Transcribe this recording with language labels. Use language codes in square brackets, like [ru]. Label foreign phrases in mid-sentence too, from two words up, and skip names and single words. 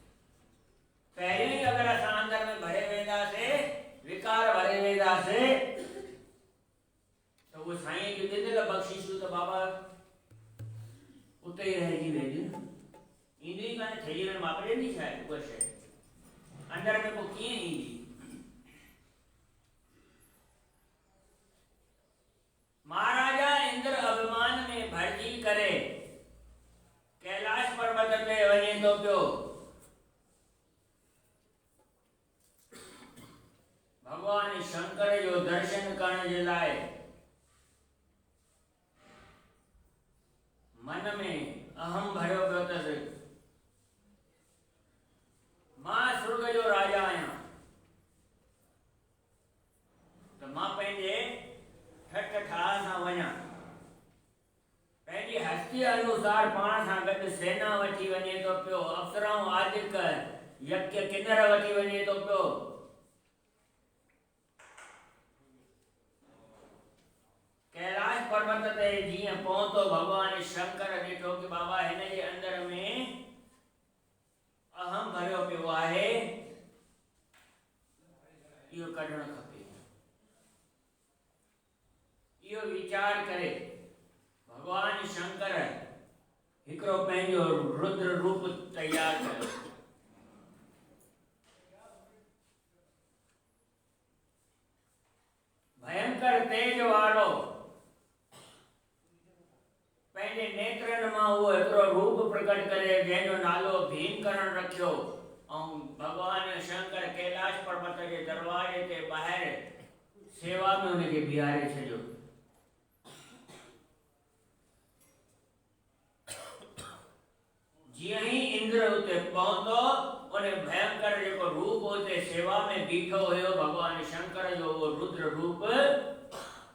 [sd] पहिरियों ई अगर असां अंदर में भरे वेंदासीं, विकार भरे वेंदासीं त उहो साईं जी ॾिनल बख़्शीशूं त बाबा उते ई रहिजी वेंदियूं। ईंदी कान्हे थैलीअ में माप ॾींदी छा आहे उहा शइ अंदर में पोइ कीअं ईंदी। महाराजा इंद्र अभिमान में भरजी करे कैलाश पर्वत ते वञे थो पियो। भगवान शंकर जो दर्शन करण जे लाइ मन में अहम भरियो पियो अथसि। मां स्वर्ग जो राजा आहियां त मां पंहिंजे ठठ ठाह सां वञा, पंहिंजी हस्ती अनुसार पाण सां गॾु सेना वठी वञे थो पियो, अप्सराऊं आदिक यज्ञ किन्नर वठी वञे थो पियो। कैलाश पर्वत ते जीअं पहुतो भगवान शंकर ॾिठो कि बाबा हिन जे अंदर में अहम भरियो पियो आहे, इहो कढणु खपे। इहो वीचार करे भगवान शंकर हिकिड़ो पंहिंजो रुद्र रूप तैयार कयो। भयंकर तेज वारो पंहिंजे नेत्रनि मां उहो हिकिड़ो रूप प्रकट करे जंहिंजो नालो भीमकरण रखियो ऐं भगवान शंकर कैलाश पर्वत जे दरवाजे ते ॿाहिरि सेवा में हुनखे बीहारे छॾियो। जीअं ई इंद्र उते पहुतो उन भयंकर जेको रूप उते सेवा में बीठो हुयो भगवान शंकर जो उहो रुद्र रूप